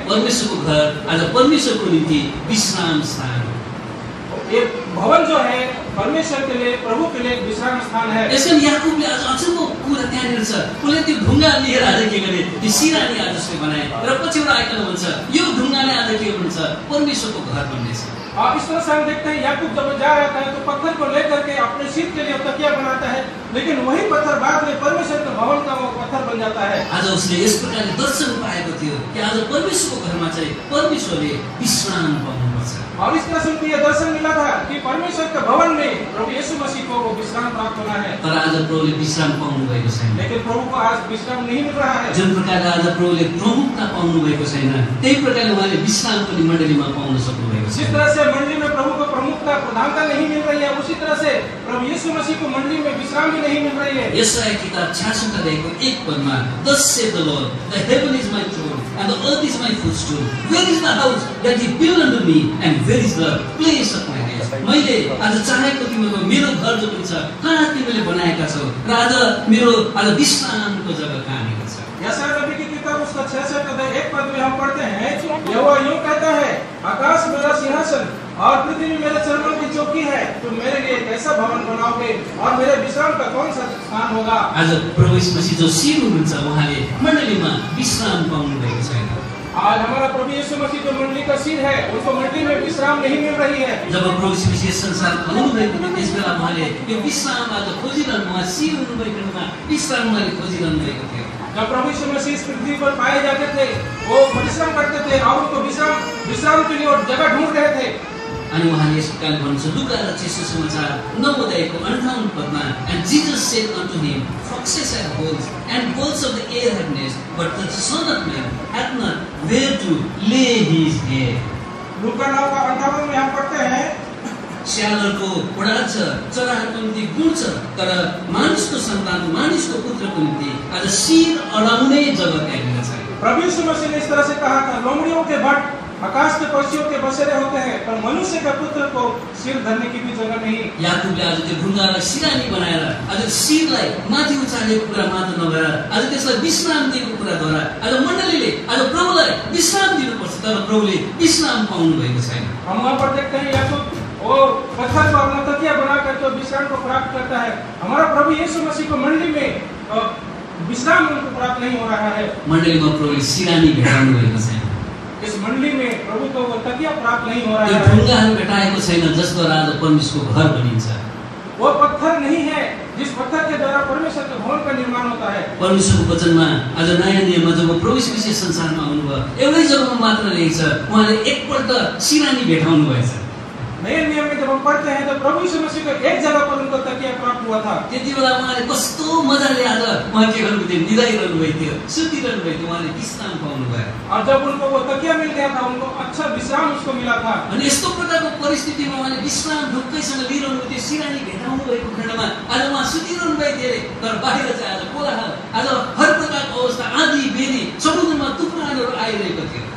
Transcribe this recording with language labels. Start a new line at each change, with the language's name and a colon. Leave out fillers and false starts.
Nepali: परमेश्वरको घर आज परमेश्वरको निम्ति विश्राम स्थान हो।
Hindi: ये भवन जो है परमेश्वर के लिए, प्रभु के लिए विश्राम स्थान है।
Nepali: यसकारण याकुबले आज अचम्मको कुरा त्यहाँनिर छ। उसले त्यो ढुङ्गा लिएर आज के गरे, त्यो सिरानी आज उसले बनाए र पछिबाट आइकन भन्छ यो ढुङ्गाले आज के भन्छ, परमेश्वरको घर बन्नेछ।
Hindi: और इस तरह से हम देखते हैं याकूब जब जा रहा था तो पत्थर को लेकर के अपने सिर के लिए तकिया बनाता है, लेकिन वही पत्थर बाद में परमेश्वर के भवन का वो पत्थर बन जाता है।
Nepali: आज उसले यस प्रकारले दर्शन पाएको थियो कि आज परमेश्वरको घरमा चाहिँ परमेश्वरले विश्राम पाउनुपर्छ।
Hindi: और इस तरह से उनको यह दर्शन मिला था कि परमेश्वर के भवन में प्रभु यीशु मसीह को वो विश्राम प्राप्त होना है।
Nepali: तर आज प्रभुले विश्राम पाउनु भएको छैन।
Hindi: लेकिन प्रभु को आज विश्राम नहीं मिल रहा है।
Nepali: जुन प्रकारले आज प्रभुले प्रमुखता पाउनु भएको छैन, त्यही प्रकारले उहाँले विश्राम पनि मण्डलीमा पाउन सक्नु भएको
Hindi: जिस
Nepali: छैन।
Hindi: तरह से मंडली में प्रभु को प्रमुखता प्रधानता नहीं मिल रही है, उसी तरह से प्रभु यीशु मसीह को मंडली में विश्राम भी नहीं मिल रही है।
Nepali: यशाया किताब 66 अध्यायको 1 पदमा,
English: Thus saith the Lord, the heaven is my throne and the earth is my footstool. Where is the house that He built unto me, and where is the place of my rest?
Nepali: मैले आज चाहेको तिमीको मेरो घर जो पनि छ कहाँ तिमीले बनाएका छौ र आज मेरो आज विश्रामको जग्गा कहाँनिर छ।
Hindi: यशायाह नबी की किताब उसका 66 अध्याय 1 पद में हम पढ़ते हैं, यहोवा यूं कहता है, आकाश मेरा सिंहासन और पृथ्वी मेरे चरणों की चौकी है, तुम मेरे लिए कैसा भवन बनाओगे और मेरे विश्राम का कौन सा स्थान होगा।
Nepali: आज प्रभु यीशु मसीह जो सिर हुनुहुन्छ उहाँले मण्डलीमा विश्राम पाउनु भएको छैन।
Hindi: आज हमारा प्रभु यीशु मसीह जो मंडली का सिर है, उनको मंडली में विश्राम नहीं मिल रही है।
Nepali: जब प्रभु यीशु मसीह संसारमा आउनुभएको थियो त्यसबेला उहाँले यो विश्राम आज खोजिरहनु, उहाँ सिर हुनुभएकोमा विश्राम उहाँले खोजिरहनु भएको थियो।
Hindi: जब प्रभु यीशु मसीह इस पृथ्वी पर पाए जाते थे, वो परिश्रम करते थे और उनको विश्राम के लिए और जगह ढूंढ रहे थे।
Nepali: अनि उहाँले यस प्रकार भन्नुहुन्छ लुका र सुसमाचार 9 अध्यायको 58 पदमा,
English: and Jesus said unto him, foxes have holes and birds of the air have nests, but the Son of Man hath not where to lay his head.
Hindi: लुका 9:58 में हम पढ़ते हैं,
Nepali: स्यालहरूको ओडार छ, चराहरूको निम्ति गुण छ, तर मानिसको सन्तान मानिसको पुत्रको निम्ति आज शिर अडाउने जग्गा त्यहाँनिर छैन।
Hindi: प्रभु यीशु मसीह ने इस तरह से कहा था, लोमड़ियों के भट्ट आकाश के पक्षियों के बसेरे होते हैं, पर मनुष्य का पुत्र को सिर धरने की भी जगह नहीं।
Nepali: याकुबले आज त्यो ढुङ्गालाई सिरानी बनाएर आज शिरलाई माथि उचालेको कुरा मात्र नभएर आज त्यसलाई विश्राम दिएको कुरा द्वारा आज मण्डलीले आज प्रभुलाई विश्राम दिनुपर्छ, तर प्रभुले विश्राम पाउनु भएको छैन।
Hindi: हम वहाँ पर देखते हैं याकूब वो पत्थर को अपना तकिया बना करके विश्राम को प्राप्त करता है। हमारा प्रभु यीशु मसीह को मंडली में विश्राम उनको प्राप्त नहीं हो रहा है।
Nepali: मण्डलीमा प्रभुले सिरानी भेटाउनु भएको छैन।
Hindi: इस मंडली में प्रभु को वो तकिया प्राप्त नहीं हो रहा
Nepali: त्यो
Hindi: है।
Nepali: ढुङ्गाहरू भेटाएको छैन जसद्वारा आज परमेश्वरको घर बनिन्छ।
Hindi: वो पत्थर नहीं है जिस पत्थर के द्वारा परमेश्वर के भवन का निर्माण होता है।
Nepali: परमेश्वरको वचनमा आज नयाँ नियममा जब प्रभु यीशु मसीह संसारमा आउनुभयो एउटै जग्गामा मात्र लेख्छ उहाँले एकपल्ट सिरानी भेटाउनु भएछ।
Hindi: नए नियम में जब हम पढ़ते हैं तो प्रभु यीशु मसीह को एक जगह पर उनको तकिया प्राप्त हुआ था।
Nepali: त्यति बेला उहाँले कस्तो मजाले आज उहाँ के गर्नुभएको थियो, निदाइरहनु भएको थियो, सुतिरहनु भएको थियो, उहाँले विश्राम पाउनु भयो।
Hindi: और जब उनको वो तकिया मिल गया था, उनको अच्छा विश्राम उसको मिला था।
Nepali: अनि यस्तो प्रकारको परिस्थितिमा उहाँले विश्राम ढुक्कैसँग लिइरहनु थियो, सिरानी भेटाउनु भएको खण्डमा आज उहाँ सुतिरहनु भएको थियो, तर बाहिर चाहिँ आज कोलाहल, आज हर प्रकारको अवस्था, आँधी बेनी, समुद्रमा तुफानहरू आइरहेको थियो।